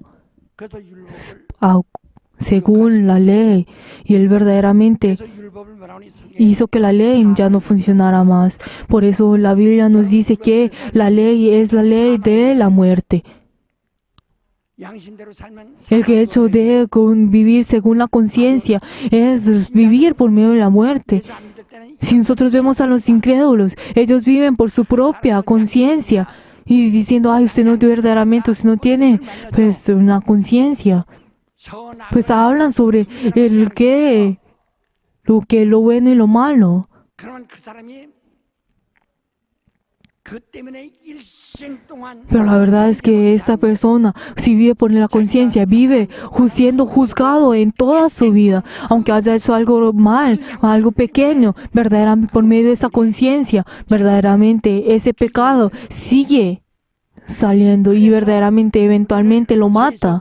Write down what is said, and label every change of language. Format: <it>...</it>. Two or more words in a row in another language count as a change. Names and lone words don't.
<ko>그래서 율법을</ko> <es>según la ley. Y Él verdaderamente</es> <ko>그래서 율법을 말하니 성경에</ko> <es>hizo que la ley ya no funcionara más. Por eso la Biblia nos dice que la ley es la ley de la muerte.</es> <ko>양심대로 살면</ko> <es>El hecho de vivir según la conciencia es vivir por medio de la muerte.</es> <ko>예수 안 믿을 때는</ko> <es>Si nosotros vemos a los incrédulos, ellos viven por su propia conciencia y diciendo, ay, usted no verdaderamente, usted no tiene una conciencia.</es> <ko>선악</ko> <es>Hablan sobre lo bueno y lo malo.</es> <ko>그러면 그 사람이 그 때문에 일생 동안</ko> <es>Pero la verdad es que esta persona, si vive por la conciencia, vive siendo juzgado en toda su vida, aunque haya hecho algo mal, algo pequeño, verdaderamente por medio de esa conciencia, verdaderamente ese pecado sigue saliendo y verdaderamente eventualmente lo mata.</es>